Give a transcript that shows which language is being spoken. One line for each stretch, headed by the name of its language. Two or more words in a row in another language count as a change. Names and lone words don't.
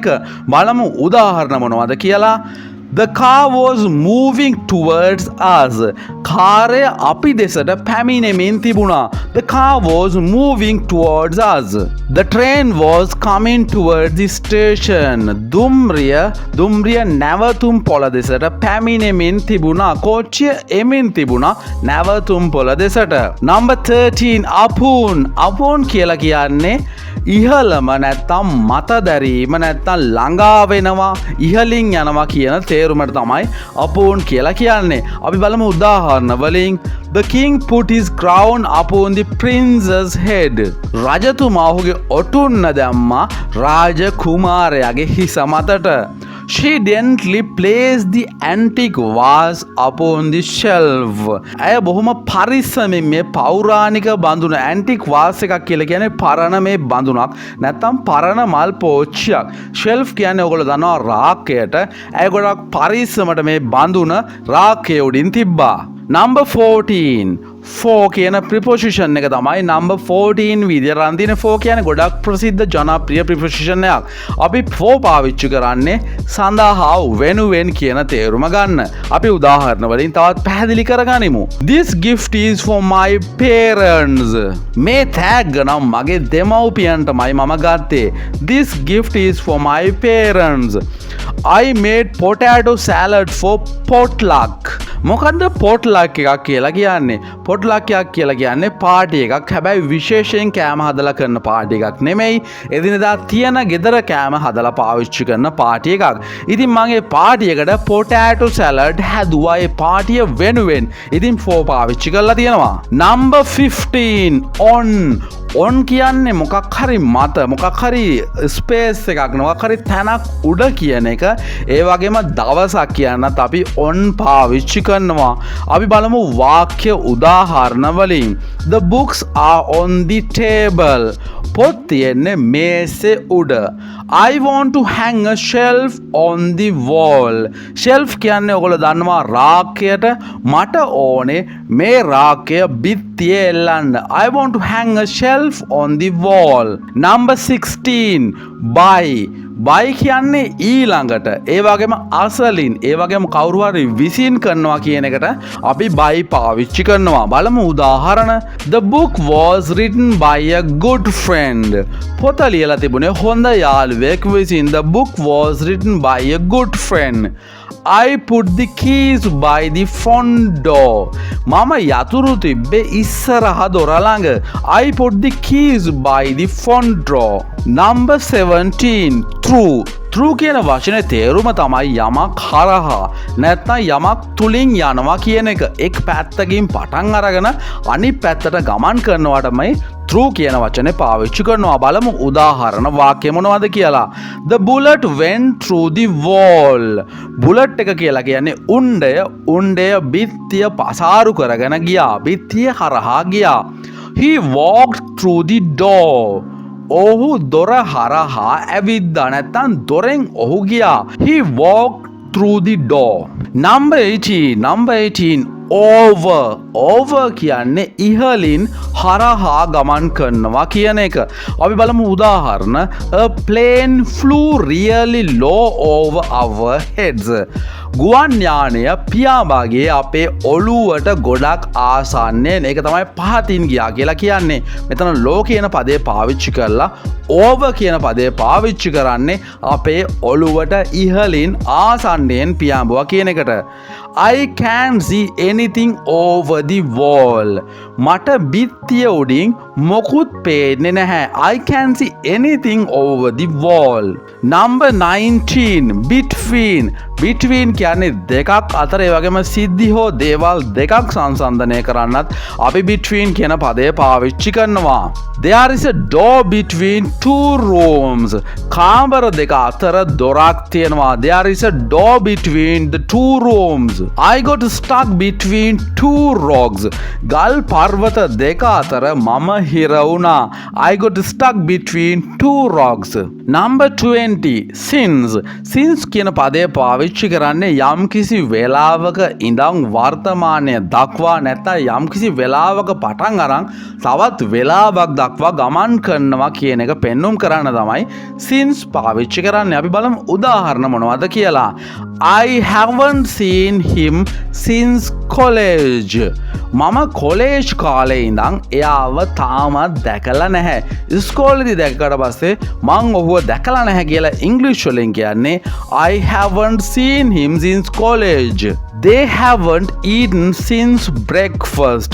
Sinhala: බලමු උදාහරණ මොනවද කියලා.
English: The car was moving towards us.
Sinhala: කාරය අපි දෙසට පැමිණෙමින් තිබුණා.
English: The car was moving towards us. The train was coming towards the station.
Sinhala: දුම්රිය නැවතුම් පොළ දෙසට පැමිණෙමින් තිබුණා. කෝච්චිය එමින් තිබුණා නැවතුම් පොළ දෙසට. number 13 අපෝන් කියලා කියන්නේ ඉහළම නැත්තම් මත දැරීම නැත්තම් ළඟා වෙනවා ඉහළින් යනවා කියන තේරුමට තමයි upon කියලා කියන්නේ. අපි බලමු උදාහරණ වලින්.
English: The king put his crown upon the prince's head.
Sinhala: රජතුමා ඔහුගේ ඔටුන්න දැම්මා රාජ කුමාරයාගේ හිස මතට.
English: She gently placed the antique vase upon the shelf.
Sinhala: ඇය බොහොම පරිස්සමින් මේ පෞරාණික බඳුන
English: antique vase
Sinhala: එකක් කියලා කියන්නේ පරණ මේ බඳුනක් නැත්නම් පරණ මල් පෝච්චියක්. shelf කියන්නේ ඔයගොල්ලෝ දන්නවා රාක්කයට. ඇය ගොඩක් පරිස්සමට මේ බඳුන රාක්කයේ උඩින් තිබ්බා. Number 14. 4 කියන ප්‍රිපොසිෂන් එක තමයි number 14 විදියට රඳින 4 කියන්නේ ගොඩක් ප්‍රසිද්ධ ජනප්‍රිය ප්‍රිපොසිෂන් එකක්. අපි 4 පාවිච්චි කරන්නේ සඳහා වෙනුවෙන් කියන තේරුම ගන්න. අපි උදාහරණ වලින් තවත් පැහැදිලි කරගනිමු.
English: This gift is for my parents.
Sinhala: මේ තෑග්ග නම් මගේ දෙමව්පියන්ටමයි මම ගත්තේ.
English: This gift is for my parents. I made potato salad for potluck.
Sinhala: මොකද්ද potluck එකක් කියලා කියන්නේ? potluck එකක් කියලා කියන්නේ පාටි එකක්. හැබැයි විශේෂයෙන් කෑම හදලා කරන පාටි එකක් නෙමෙයි. එදිනෙදා තියෙන ගෙදර කෑම හදලා පාවිච්චි කරන පාටි එකක්. ඉතින් මම ඒ පාටි එකට
English: potato salad
Sinhala: හැදුවා ඒ පාටිය වෙනුවෙන්. ඉතින් 4 පාවිච්චි කරලා තියෙනවා. Number 15 on කියන්නේ මොකක් හරි මත මොකක් හරි ස්පේස් එකක් මොකක් හරි තැනක් උඩ කියන එක. ඒ වගේම දවසක් කියන්නත් අපි on පාවිච්චි කරනවා. අපි බලමු වාක්‍ය උදාහරණ වලින්.
English: The books are on the table.
Sinhala: පොත් තියෙන්නේ මේසේ උඩ.
English: I want to hang a shelf on the wall.
Sinhala: shelf කියන්නේ ඔයගොල්ලෝ දන්නවා රාක්කයට. මට ඕනේ මේ රාක්කය බිත්තියේ එල්ලන්න.
English: I want to hang a shelf on the wall.
Sinhala: Number 16. buy කියන්නේ ඊළඟට. ඒ වගේම අසලින් ඒ වගේම කවුරු හරි විසින් කරනවා කියන එකට අපි buy පාවිච්චි කරනවා. බලමු උදාහරණ.
English: The book was written by a good friend.
Sinhala: පොත ලියලා තිබුණේ හොඳ යාළුවෙක් විසින්.
English: The book was written by a good friend. I put the keys by the front door.
Sinhala: මම යතුරු තිබ්බේ ඉස්සරහ දොර ළඟ.
English: I put the keys by the front door.
Sinhala: Number 17. Through කියන වචනේ තේරුම තමයි යමක් හරහා නැත්නම් යමක් තුලින් යනවා කියන එක. එක් පැත්තකින් පටන් අරගෙන අනිත් පැත්තට ගමන් කරනවාටමයි through කියන වචනේ පාවිච්චි කරනවා. බලමු උදාහරණ වාක්‍ය මොනවද කියලා.
English: The bullet went through the wall.
Sinhala: bullet එක කියලා කියන්නේ උණ්ඩය බිත්තිය පසාරු කරගෙන ගියා. බිත්තිය හරහා ගියා.
English: He walked through the door.
Sinhala: ඔහු දොර හරහා ඇවිද්දා නැත්නම් දොරෙන් ඔහු ගියා.
English: He walked through the door.
Sinhala: Number 18. over කියන්නේ ඉහලින් හරහා ගමන් කරනවා කියන එක. අපි බලමු උදාහරණ.
English: A plane flew really low over our heads.
Sinhala: ගුවන් යානය පියාඹගේ අපේ ඔළුවට ගොඩක් ආසන්නයෙන්. ඒක තමයි පහතින් ගියා කියලා කියන්නේ. මෙතන low කියන පදේ පාවිච්චි කරලා over කියන පදේ පාවිච්චි කරන්නේ අපේ ඔළුවට ඉහලින් ආසන්නයෙන් පියාඹුවා කියන එකට.
English: I can't see anything over the wall.
Sinhala: මට බිත්තිය උඩින් මොකුත් පේන්නේ නැහැ.
English: I can't see anything over the wall.
Sinhala: Number 19. Between කියන්නේ දෙකක් අතර ඒ වගේම සිද්ධි හෝ දේවල් දෙකක් සංසන්දනය කරන්නත් අපි between කියන පදය පාවිච්චි කරනවා.
English: There is a door between two rooms.
Sinhala: කාමර දෙක අතර දොරක් තියෙනවා.
English: There is a door between the two rooms. I got stuck between two rocks.
Sinhala: ගල් පර්වත දෙක අතර මම හිර වුණා.
English: I got stuck between two rocks.
Sinhala: Number 20. Since කියන පදය පාවිච්චි කරන්නේ යම්කිසි වෙලාවක ඉඳන් වර්තමානය දක්වා නැත්නම් යම්කිසි වෙලාවක පටන් අරන් තවත් වෙලාවක් දක්වා ගමන් කරනවා කියන එක පෙන්눔 කරන්න තමයි since පාවිච්චි කරන්නේ. අපි බලමු උදාහරණ මොනවද කියලා.
English: I haven't seen him since college.
Sinhala: මම කොලේජ් කාලේ ඉඳන් එයාව තාමත් දැකලා නැහැ. ඉස්කෝලේදී දැක්කට පස්සේ මං ඔහුව දැකලා නැහැ කියලා ඉංග්‍රීසි වලින් කියන්නේ
English: I haven't seen him since college. They haven't eaten since breakfast.